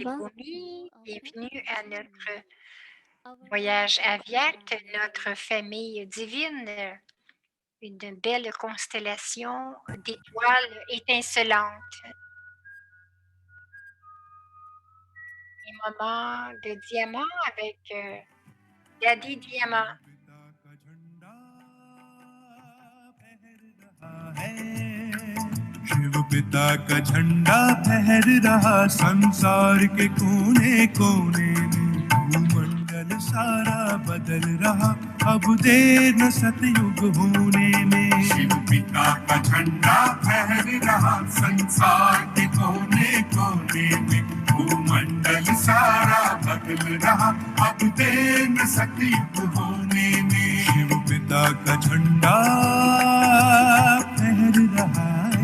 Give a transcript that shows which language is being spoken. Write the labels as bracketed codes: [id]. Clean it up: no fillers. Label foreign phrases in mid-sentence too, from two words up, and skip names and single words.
[en] welcome Bhumi. to our [fr] Bienvenue [en] practice [fr] à [en] journey. [fr] notre [en] Our [fr] voyage [en] lovely [fr] aviaque, [en] family. [fr] notre famille divine, une belle constellation d'étoiles étincelantes. Un moment de diamant avec Daddy Diamant. [hi] शिव पिता का झंडा फहर रहा संसार के कोने कोने में भूमंडल सारा बदल रहा अब देर न सतयुग होने में शिव पिता का झंडा फहर रहा संसार के कोने कोने में भूमंडल सारा बदल रहा अब देर न सतयुग होने में शिव पिता का झंडा फहर रहा है